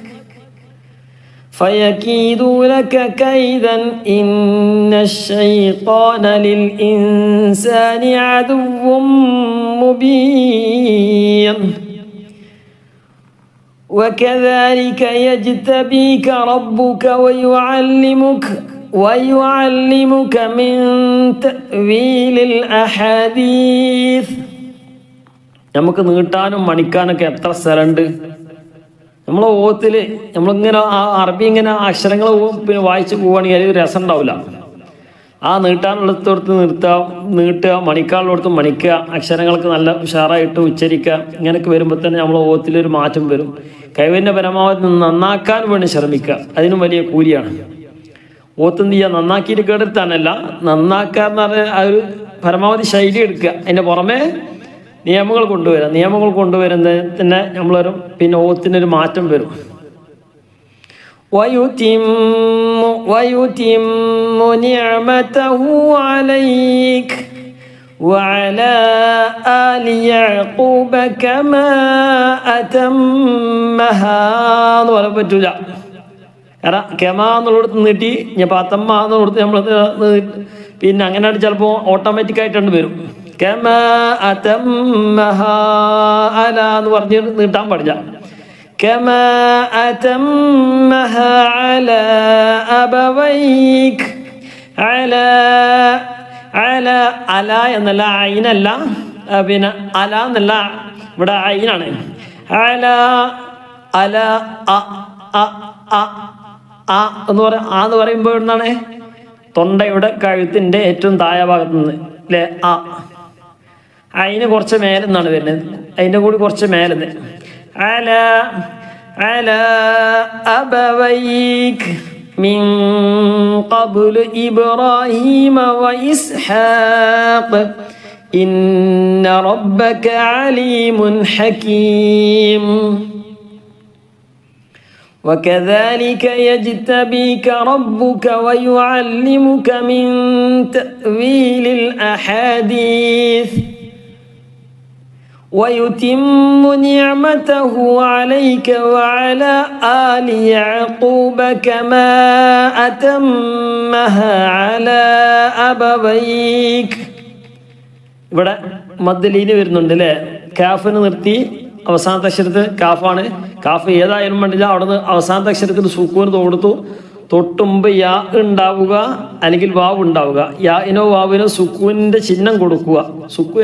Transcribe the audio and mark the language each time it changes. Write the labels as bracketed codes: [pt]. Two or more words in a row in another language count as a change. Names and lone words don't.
[ar] فيكيدوا لك كيدا إن الشيطان للإنسان عدو مبين وكذلك يجتبيك ربك ويعلمك من تأويل الأحاديث. [ml] നമുക്ക് നീട്ടാനും മണിക്കാനൊക്കെ എത്ര സ്ഥലമുണ്ട് നമ്മളെ ഓത്തിൽ. നമ്മളിങ്ങനെ ആ അറബി ഇങ്ങനെ അക്ഷരങ്ങൾ പിന്നെ വായിച്ച് പോവുകയാണെങ്കിൽ അതിൽ രസം ഉണ്ടാവില്ല. ആ നീട്ടാനുള്ളിടത്തോടത്ത് നീട്ടുക, മണിക്കാനുള്ളിടത്ത് മണിക്കുക, അക്ഷരങ്ങൾക്ക് നല്ല ഉഷാറായിട്ട് ഉച്ചരിക്കുക. ഇങ്ങനെയൊക്കെ വരുമ്പോൾ തന്നെ നമ്മളെ ഓത്തിലൊരു മാറ്റം വരും. കഴിവിൻ്റെ പരമാവധി നന്നാക്കാൻ വേണ്ടി ശ്രമിക്കുക, അതിനും വലിയ കൂലിയാണ്. ഓത്തെന്ത് ചെയ്യുക, നന്നാക്കിയിട്ട് കേടെടുത്താനല്ല, നന്നാക്കുക എന്ന് പറഞ്ഞാൽ ആ ഒരു പരമാവധി ശൈലി എടുക്കുക. അതിൻ്റെ പുറമെ നിയമങ്ങൾ കൊണ്ടുവരുന്നത് തന്നെ നമ്മളൊരു പിന്നെ ഓത്തിനൊരു മാറ്റം വരും. [ar] ويتم نعمته عليك وعلى آل يعقوب كما أتمها [ml] എന്ന് പറയാൻ പറ്റൂല. കാരണം കെമാ എന്നുള്ളിടത്ത് നീട്ടി ഞാൻ പാത്തമ്മ എന്നുള്ളത് നമ്മൾ പിന്നെ അങ്ങനെ ചിലപ്പോൾ ഓട്ടോമാറ്റിക്കായിട്ടാണ് വരും. [ar] كما أتمها على [ml] എന്ന് പറഞ്ഞ് നീട്ടാൻ പാടില്ല. [ar] كما أتمها على أبويك على [ml] എന്നല്ല, ഐനല്ല, പിന്നെ അല എന്നല്ല, ഇവിടെ ഐനാണ്. അല എന്ന് പറയുമ്പോൾ എന്താണ്, തൊണ്ടയുടെ കഴുത്തിൻ്റെ ഏറ്റവും താഴെ ഭാഗത്തു നിന്ന് അല്ലേ ഐന് കുറച്ച് മേലെന്നാണ് വരുന്നത്, അതിൻ്റെ കൂടി കുറച്ച് മേലെന്ന്. [ar] على أبويك من قبل إبراهيم وإسحاق إن ربك عليم حكيم وكذلك يجتبيك ربك ويعلمك من تأويل الأحاديث ويتم نعمته عليك وعلى آل يعقوب كما أتمها على أبويك. [ml] ഇവിടെ മദ്ദലീന് വരുന്നുണ്ട് അല്ലേ, കാഫിന് നിർത്തി അവസാനത്തെ അക്ഷരത്തിൽ കാഫാണ്. കാഫ് ഏതായാലും വേണ്ടില്ല, അവിടെ നിന്ന് അവസാനത്തെ അക്ഷരത്തിൽ സുക്കൂന് കൊടുത്തു. തൊട്ടുമ്പ് യാ ഉണ്ടാവുക അല്ലെങ്കിൽ വാവ് ഉണ്ടാവുക. യാഇനോ വാവിനോ സുക്കൂനിൻ്റെ ചിഹ്നം കൊടുക്കുക.